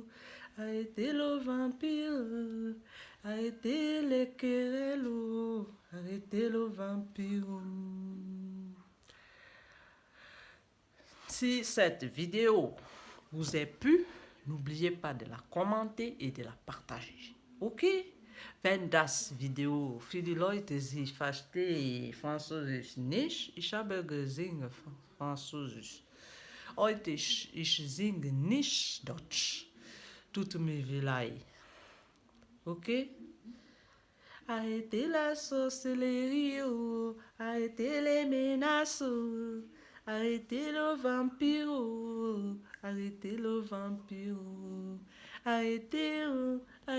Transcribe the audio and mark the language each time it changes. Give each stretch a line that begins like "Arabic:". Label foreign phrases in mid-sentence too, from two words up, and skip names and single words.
French: Arrêtez le vampire, arrêtez les querelles, oh. Arrêtez le vampire. Si cette vidéo vous a plu, n'oubliez pas de la commenter et de la partager. Ok?
German: Wenn das Video für die Leute, die verstehen Französisch nicht, ich habe gesungen Französisch. Heute ich singe nicht Deutsch. Tut mir leid. Ok?
French: Arrêtez la sorcellerie, oh. Arrêtez les menaces, oh. Arrêtez le vampire, oh. Arrêtez le vampire, oh. Arrêtez, oh.